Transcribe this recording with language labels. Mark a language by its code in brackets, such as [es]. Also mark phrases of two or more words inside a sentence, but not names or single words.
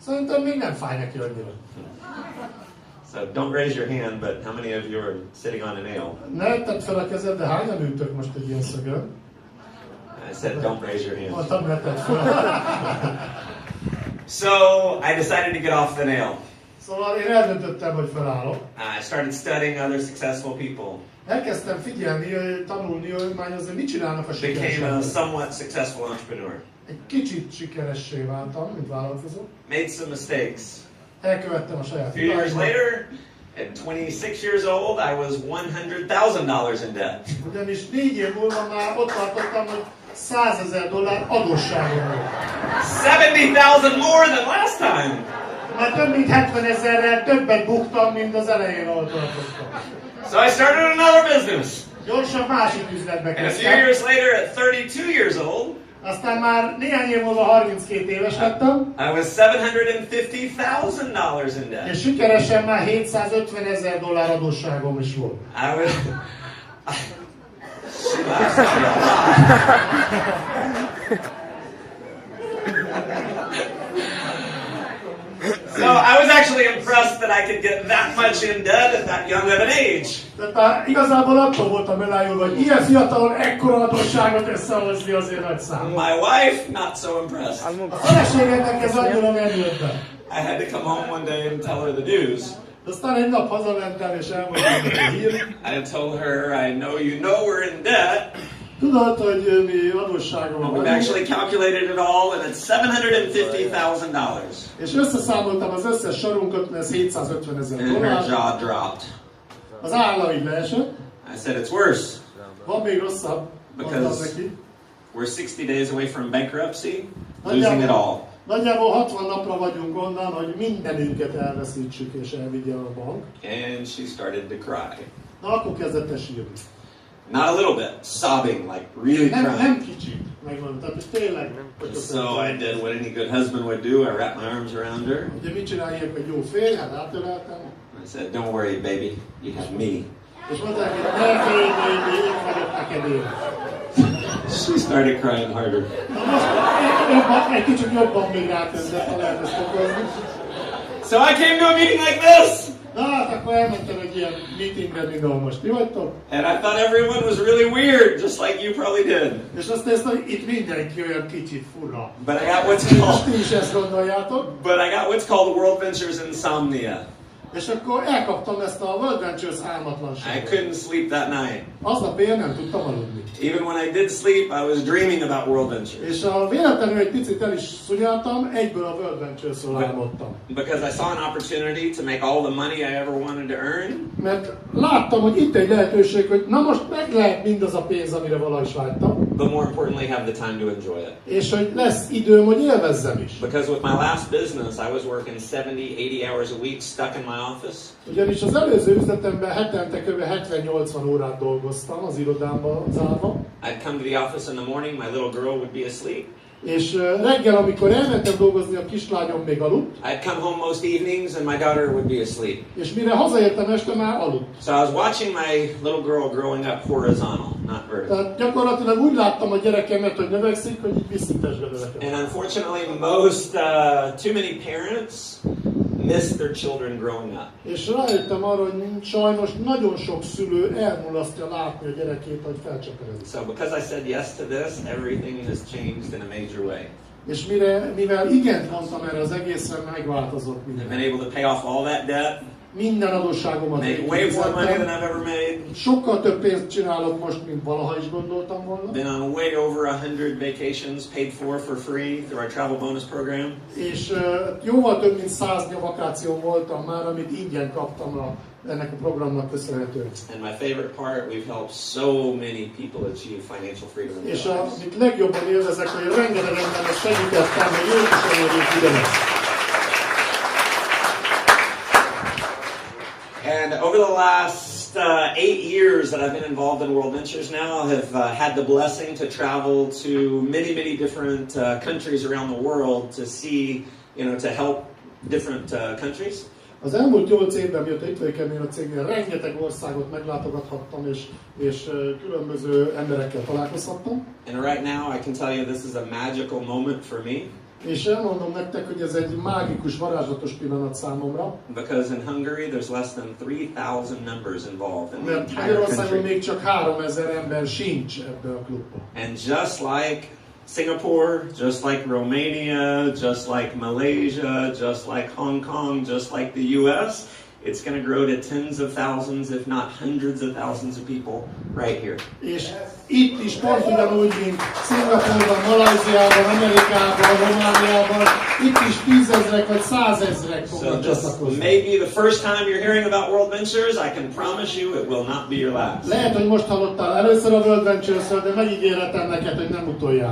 [en] So don't raise your hand, but how many of you are sitting on a nail? I said, don't raise your hand. So I decided to get off the nail. I started studying other successful people. [hu] Elkezdtem figyelni, tanulni, tanulmányozni, mit csinálnak a [en] Became a [hu] sikeresek. [en] somewhat successful entrepreneur. [hu] Egy kicsit sikeressé váltam, mint vállalkozó. [en] Made some mistakes. [hu] Elkövettem a saját [en] A few years [hu] hibáimat. [en] later, at 26 years old, I was $100,000 in debt. [hu] Ugyanis 4 év múlva már ott tartottam, hogy $100,000 adósságom volt. [en] 70,000 more than last time. [hu] Már több mint 70,000-rel többet buktam, mint az elején, ahol tartottam. [en] So I started another business. [hu] Gyorsan másik üzletbe [en] And a few [hu] kezdtem. [en] years later, at 32 years old, [hu] Aztán már néhány év múlva 32 éves lettem, [en] I was $750,000 in debt. [hu] és sikeresen már $750,000 adósságom is volt. [en] I was. She laughs at me a lot. So I was actually impressed that I could get that much in debt at that young of an age. [hu] Tehát igazából attól voltam elájulva, hogy ilyen fiatalon ekkora adósságot összehozni azért nagy szám. [en] My wife, not so impressed. [hu] A feleségemnek ez annyira nem jött be. [en] I had to come home one day and tell her the news. [hu] Aztán egy nap hazamentem és elmondtam neki a hírt. [en] I told her, I know you know we're in debt. [hu] Tudod, hogy mi adósságom [en] We've [hu] van. [en] actually calculated it all, and it's $750,000. [hu] És összeszámoltam az összes sorunkat, mert ez $750,000. [en] And her jaw dropped. [hu] Az álla így leesett. [en] I said, it's worse. [hu] Van még rosszabb, mondtam [en] Because [hu] neki. [en] we're 60 days away from bankruptcy, losing it all. [hu] Nagyjából 60 napra vagyunk onnan, hogy mindenünket elveszítsük és elvigye a bank. [en] And she started to cry. [hu] Na, akkor kezdett el sírni. [en] Not a little bit, sobbing, like really [hu] Nem [en] crying. [hu] kicsit, megmondom, tehát hogy tényleg. [en] So I did what any good husband would do. I wrapped my arms around her. [hu] Ugye mit csináljak egy jó férj, hát átöleltem. [en] I said, don't worry, baby, you have me. [hu] És mondták, hogy ne félj, én vagyok neked én. [en] She started crying harder. [hu] Na most egy kicsit jobban még rákezdett, ha lehet ezt okozni. [en] So I came to a meeting like this. [hu] Na hát akkor elmentem egy ilyen meetingre, mint ahol most ti vagytok. [en] And I thought everyone was really weird, just like you probably did. [hu] És azt néztem, hogy itt mindenki olyan kicsit fura. [en] But I got what's [hu] És [en] called, [hu] ti is ezt gondoljátok. [en] but I got what's called World Ventures insomnia. [hu] És akkor elkaptam ezt a World Ventures [en] I [hu] álmatlanságot. [en] couldn't sleep that night. [hu] Aznap éjjel nem tudtam aludni. [en] Even when I did sleep, I was dreaming about World Ventures. [hu] És a véletlenül egy picit el is szunyáltam, egyből a World Ventures-ről álmodtam. [en] Because I saw an opportunity to make all the money I ever wanted to earn. [hu] Mert láttam, hogy itt egy lehetőség, hogy na most meg lehet mindaz a pénz, amire valahogy is vágytam. [en] But more importantly, have the time to enjoy it. [hu] És hogy lesz időm, hogy élvezzem is. [en] Because with my last business, I was working 70-80 hours a week stuck in my office. [hu] Ugyanis az előző üzletemben hetente kb. 70-80 órát dolgoztam az irodámban zárva. [en] I'd come to the office in the morning, my little girl would be asleep. [hu] És reggel, amikor elmentem dolgozni, a kislányom még aludt. [en] I'd come home most evenings and my daughter would be asleep. [hu] És mire hazaértem este, már aludt. [en] So I was watching my little girl growing up horizontal, not vertical. [hu] Tehát gyakorlatilag úgy láttam a gyerekemet, hogy növekszik, hogy így visszintesbe növekszik. [en] And unfortunately, too many parents miss their children growing up. [hu] És rájöttem arra, hogy sajnos nagyon sok szülő elmulasztja látni a gyerekét, hogy felcseperedik. [en] So because I said yes to this, everything has changed in a major way. [hu] És mivel igent mondtam erre az egészre, megváltozott [en] I've been [hu] minden. [en] able to pay off all that debt. [hu] Minden adósságomat [en] Make way more money than I've ever made. [hu] Sokkal több pénzt csinálok most, mint valaha is gondoltam volna. [en] Been on way over 100 vacations paid for free through our travel bonus program. [hu] És jóval több mint 100 vakáción voltam már, amit ingyen kaptam ennek a programnak köszönhetően. [en] And my favorite part, we've helped so many people achieve financial freedom in [hu] És [en] their lives. [hu] amit legjobban élvezek, hogy rengeteg embernek segítettem, hogy ők is elérjék ide. [en] And over the last 8 years that I've been involved in World Ventures now, I have had the blessing to travel to many, many different countries around the world to see, to help different countries. [hu] Az elmúlt 8 évben, mióta itt vagyok ennél a cégnél, rengeteg országot meglátogathattam, és különböző emberekkel találkozhattam. [en] And right now I can tell you this is a magical moment for me. [hu] És elmondom nektek, hogy ez egy mágikus, varázslatos pillanat számomra. [en] Because in Hungary there's less than 3,000 members involved in the [hu] Mert [en] entire [hu] Magyarországon [en] country. [hu] még csak 3000 ember sincs ebbe a klubba. [en] And just like Singapore, just like Romania, just like Malaysia, just like Hong Kong, just like the US, it's going to grow to tens of thousands, if not hundreds of thousands of people right here. [hu] És itt is pont ugyanúgy, mint Szingapurban, Malajziában, Amerikában, Romániában, itt is 10 000 vagy 100 000 [en] So [hu] fognak [en] this [hu] csatlakozni. [en] may be the first time you're hearing about World Ventures. I can promise you it will not be your last. [hu] Lehet, hogy most hallottál először a World Ventures-ről, de megígérhetem neked, hogy nem utoljára.